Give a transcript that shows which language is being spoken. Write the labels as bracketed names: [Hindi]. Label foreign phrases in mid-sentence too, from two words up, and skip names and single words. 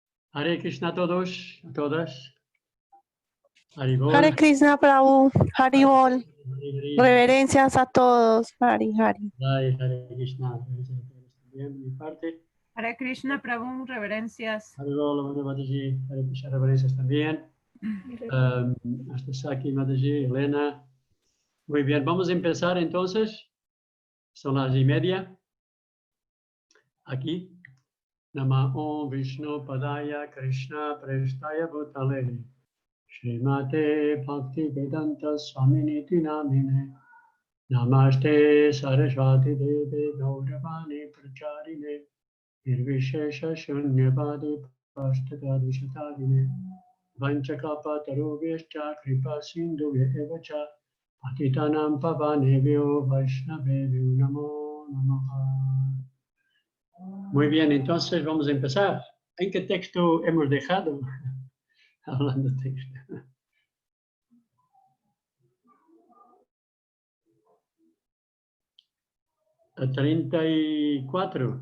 [Sanskrit] हरे कृष्ण [Spanish] a todos, a todas. [Sanskrit] Haribol. हरे कृष्ण प्रभु, हरिबोल. Hari, [Spanish] Reverencias a todos. [Sanskrit] हरि, हरि. जय, हरे कृष्ण. [Spanish] También de mi parte. [Sanskrit] हरे कृष्ण प्रभु, [Spanish] reverencias. [Sanskrit] हरिबोल, माता माताजी, हरे कृष्ण, [Spanish] reverencias también. Hasta Saki, Mataji, Elena. Muy bien, vamos a empezar entonces. Son las 1:30. Aquí. [Sanskrit] नमो विष्णु पादाय कृष्ण प्रेष्ठाय भूतले. श्रीमते भक्ति वेदान्त स्वामिन्निति नामिने. नमस्ते सारस्वते देवे गौरवाणी प्रचारिणे. निर्विशेष शून्यवादि पाश्चात्यदेशतारिणे. वाञ्छाकल्प तरुभ्यश्च कृपा सिन्धुभ्य एव च. पतितानां पावनेभ्यो वैष्णवेभ्यो नमो नमः. [Spanish] Muy bien, entonces vamos a empezar. ¿En qué texto hemos dejado? Hablando de texto. A 34.